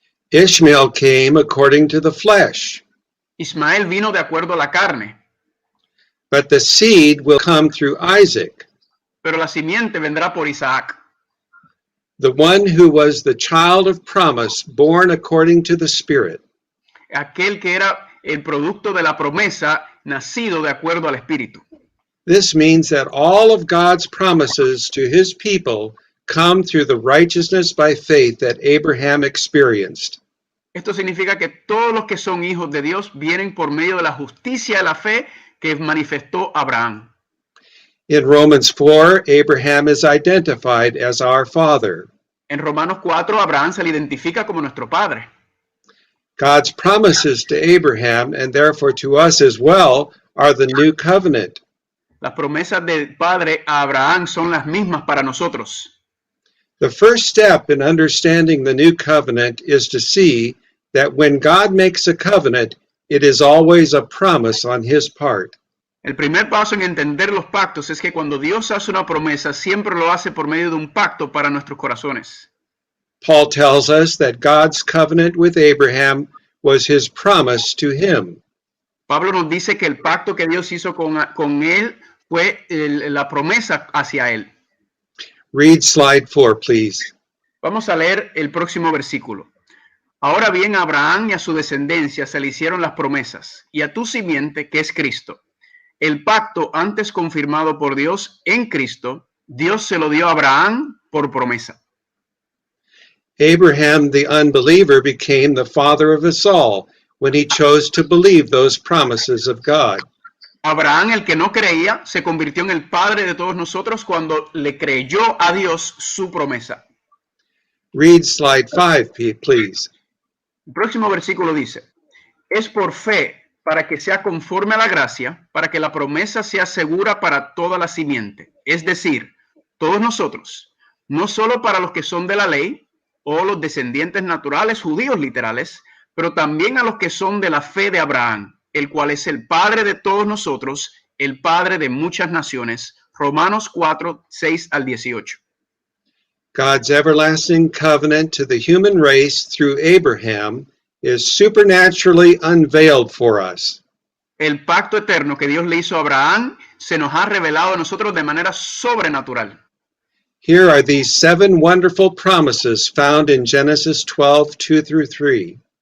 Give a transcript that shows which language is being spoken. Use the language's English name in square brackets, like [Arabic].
[English] Ishmael came according to the flesh. [Spanish] Ismael vino de acuerdo a la carne. [English] But the seed will come through Isaac. [Spanish] Pero la simiente vendrá por Isaac. [English] The one who was the child of promise, born according to the Spirit. [Spanish] Aquel que era el producto de la promesa, nacido de acuerdo al Espíritu. [English] This means that all of God's promises to his people come through the righteousness by faith that Abraham experienced. [Spanish] Esto significa que todos los que son hijos de Dios vienen por medio de la justicia de la fe que manifestó Abraham. [English] In Romans 4, Abraham is identified as our father. [Spanish] En Romanos 4, Abraham se le identifica como nuestro padre. [English] God's promises to Abraham, and therefore to us as well, are the new covenant. [Spanish] Las promesas del Padre a Abraham son las mismas para nosotros. [English] The first step in understanding the new covenant is to see that when God makes a covenant, it is always a promise on his part. [Spanish] El primer paso en entender los pactos es que cuando Dios hace una promesa, siempre lo hace por medio de un pacto para nuestros corazones. [English] Paul tells us that God's covenant with Abraham was his promise to him. [Spanish] Pablo nos dice que el pacto que Dios hizo con él fue la promesa hacia él. [English] Read slide 4, please. [Spanish] Vamos a leer el próximo versículo. Ahora bien, a Abraham y a su descendencia se le hicieron las promesas, y a tu simiente, que es Cristo. El pacto antes confirmado por Dios en Cristo, Dios se lo dio a Abraham por promesa. [English] Abraham, the unbeliever, became the father of us all when he chose to believe those promises of God. [Spanish] Abraham, el que no creía, se convirtió en el padre de todos nosotros cuando le creyó a Dios su promesa. [English] Read slide 5, please. [Spanish] El próximo versículo dice, es por fe para que sea conforme a la gracia, para que la promesa sea segura para toda la simiente, es decir, todos nosotros, no solo para los que son de la ley o los descendientes naturales judíos literales, pero también a los que son de la fe de Abraham, el cual es el padre de todos nosotros, el padre de muchas naciones. Romanos 4, 6 al 18. [English] God's everlasting covenant to the human race through Abraham is supernaturally unveiled for us. [Spanish] El pacto eterno que Dios le hizo a Abraham se nos ha revelado a nosotros de manera sobrenatural. [English] Here are these 7 wonderful promises found in Genesis 12, 2 through 3.